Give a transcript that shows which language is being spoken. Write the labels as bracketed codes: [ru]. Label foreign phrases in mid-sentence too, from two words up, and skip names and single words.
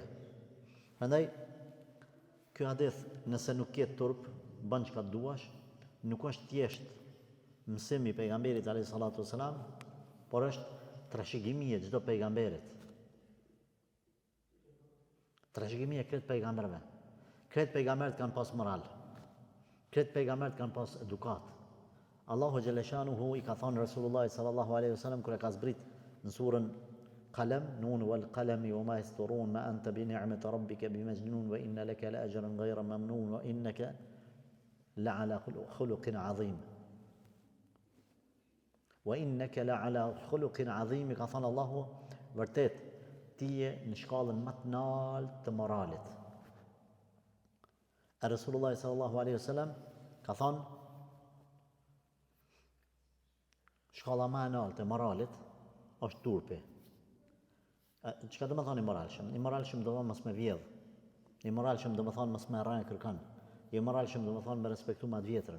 [sq] Prandaj ky hadith, nëse nuk ke turp, bën çka duash, nuk është thjesht mësimi I pejgamberit [ar] عليه الصلاة والسلام, [sq] por është trashëgimi e çdo pejgamberit. Trashëgimi e kretë pejgamberve. Kretë pejgamberët kanë pas moral. Kretë pejgamberët kanë pas edukat. Allahu Gjeleshanuhu I ka thonë Rasulullah [ar] صلى الله عليه وسلم [sq] kur e ka zbrit në surën Qalam, [ar] ن والقلم وما يسطرون ما أنت بنعمة ربك بمجنون وإن لك لأجرا غير ممنون وإنك لعلى خلق عظيم. وإنك لعلى خلق عظيم, [sq] ka thonë Allahu vërtet tije në shkallën më të lartë të moralit. E Rasulullah [ar] صلى الله عليه وسلم [sq] ka thonë shkalla më e lartë e moralit është turpi. Çka do të thonë I moralshëm? I moralshëm do të thonë mos me vjedh. I moralshëm do të thonë mos me rënë kërkon. I moralshëm do të thonë me respektu më të vjetrën.